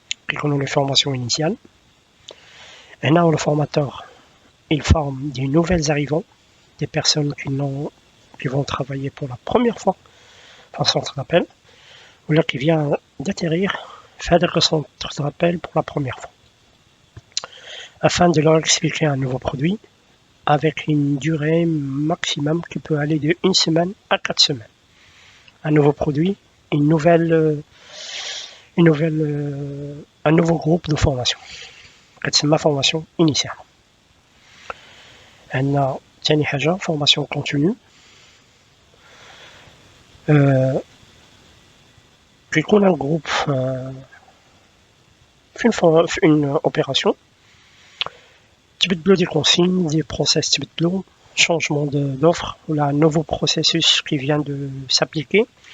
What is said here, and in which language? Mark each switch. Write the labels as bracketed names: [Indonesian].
[French] Les formations initiales. Et là où le formateur il forme des nouvelles arrivants, des personnes qui vont travailler pour la première fois dans le centre d'appel, ou là qui vient d'atterrir, faire le centre d'appel pour la première fois, afin de leur expliquer un nouveau produit avec une durée maximum qui peut aller de 1 semaine à 4 semaines. Un nouveau produit, un nouveau groupe de formation. C'est ma formation initiale. [Arabic] عندنا ثاني حاجة [French] formation continue. [Arabic] كيكون [French] un groupe [Arabic] في [French] une opération [Arabic] تبدلوا [French] des consignes, des process [Arabic] تبدلوا, [French] changement d'offre ou un nouveau processus qui vient de s'appliquer.